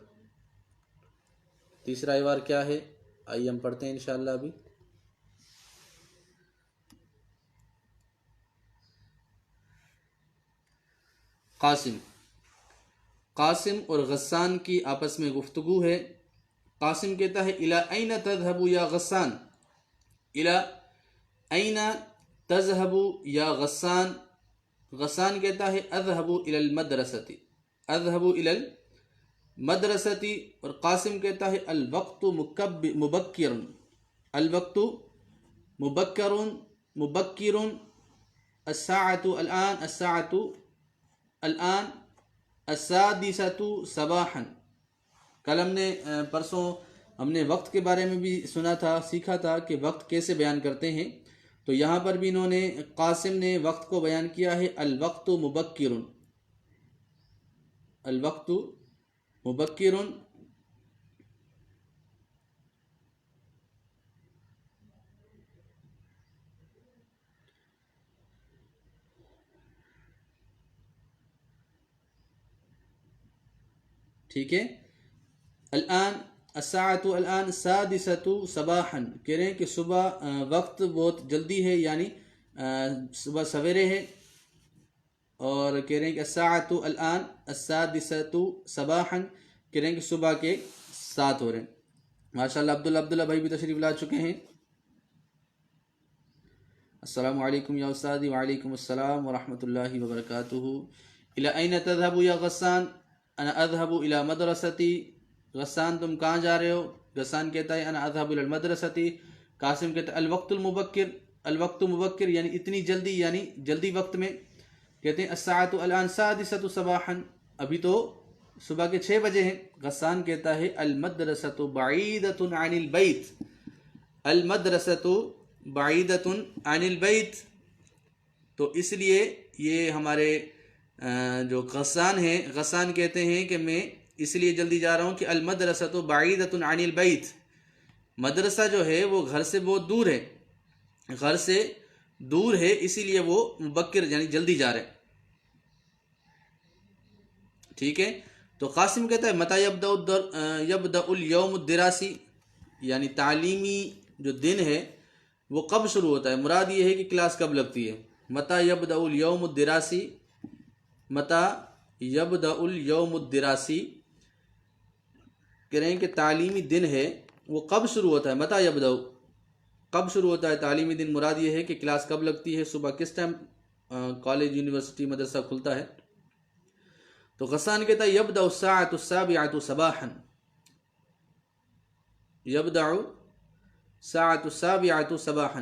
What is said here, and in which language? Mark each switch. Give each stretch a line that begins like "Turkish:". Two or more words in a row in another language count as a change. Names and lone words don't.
Hindi: तीसरा हिवार क्या है, आइए हम पढ़ते हैं इंशाअल्लाह अभी। कासिम और गस्सान की आपस में गुफ्तगू है। कासिम कहता है
Arabic: إلى أين تذهب يا غسان، إلى أين تذهب يا غسان.
Hindi: गस्सान कहता है
Arabic: أذهب إلى المدرسة، أذهب إلى المدرسة.
Hindi: और कासिम कहता है
Arabic: الوقت مبكر، الوقت مبكر مبكر، الساعة الآن، الساعة الآن، السادسة صباحا.
Hindi: कल हमने परसों हमने वक्त के बारे में भी सुना था, सीखा था कि वक्त कैसे बयान करते हैं। तो यहाँ पर भी इन्होंने कासिम ने वक्त को बयान किया है
Arabic: الوقت مبكر، الوقت مبكر.
Hindi: ठीक है,
Arabic: الآن الساعة الآن سادسة صباحا,
Hindi: कह रहे हैं कि सुबह वक्त बहुत जल्दी है, यानी सुबह सवेरे है। और कह रहे हैं कि
Arabic: الساعة الآن السادسة صباحا,
Hindi: कह रहे हैं कि सुबह के 7 हो रहे हैं। माशाअल्लाह अब्दुल्ला भाई भी तशरीफ़ ला चुके हैं।
Arabic: السلام عليكم يا أستاذي. وعليكم السلام ورحمة الله وبركاته. إلى أين تذهب يا غسان، أنا أذهب إلى مدرستي.
Hindi: गस्सान तुम कहाँ जा रहे हो? गस्सान कहता है
Arabic: أنا أذهب إلى مدرستي.
Hindi: कासिम कहता है
Arabic: الوقت المبكر، الوقت مبكر
Hindi: यानी इतनी जल्दी, यानी जल्दी वक्त में। कहते हैं
Arabic: الساعة الآن سادسة صباحا,
Hindi: अभी तो सुबह के 6 बजे हैं। गस्सान कहता है
Arabic: المدرسة بعيدة عن البيت، المدرسة بعيدة عن البيت.
Hindi: तो इसलिए ये हमारे जो गस्सान हैं, गस्सान कहते हैं कि मैं इसलिए जल्दी जा रहा हूँ कि
Arabic: المدرسة بعيدة عن البيت,
Hindi: मदरसा जो है वो घर से बहुत दूर है, घर से दूर है, इसीलिए वो मुबक्किर यानी जल्दी जा रहे। ठीक है। तो कासिम कहता है
Arabic: متى يبدأ اليوم الدراسي,
Hindi: यानी तालीमी जो दिन है वो कब शुरू होता है। मुराद ये है कि क्लास कब लगती है।
Arabic: متى يبدأ اليوم الدراسي، متى يبدأ اليوم الدراسي,
Hindi: कह रहे हैं कि तालीमी दिन है वो कब शुरू होता है।
Arabic: متى يبدأ,
Hindi: कब शुरू होता है तालीमी दिन। मुराद ये है कि क्लास कब लगती है, सुबह किस टाइम कॉलेज यूनिवर्सिटी मदरसा खुलता है। तो गस्सान कहता है
Arabic: يبدأ الساعة السابعة صباحا، يبدأ الساعة السابعة صباحا.